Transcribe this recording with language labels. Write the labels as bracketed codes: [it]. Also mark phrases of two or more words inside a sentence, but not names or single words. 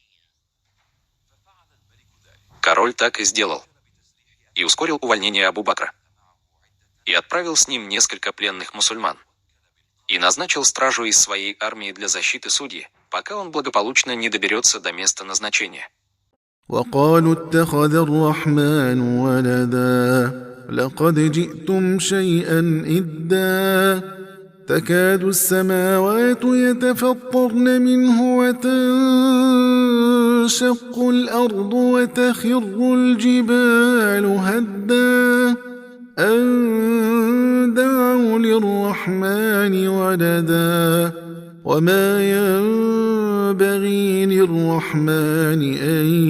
[ru] Король так и сделал. И ускорил увольнение Абу Бакра. И отправил с ним несколько пленных мусульман. И назначил стражу из своей армии для защиты судьи, пока он благополучно не доберется до места назначения. [ar] وقالوا اتخذ الرحمن ولدا لقد جئتم شيئا إدا تكاد السماوات يتفطرن منه وتنشق الأرض وتخر الجبال هدا أن دعوا للرحمن ولدا وما ينبغي للرحمن أن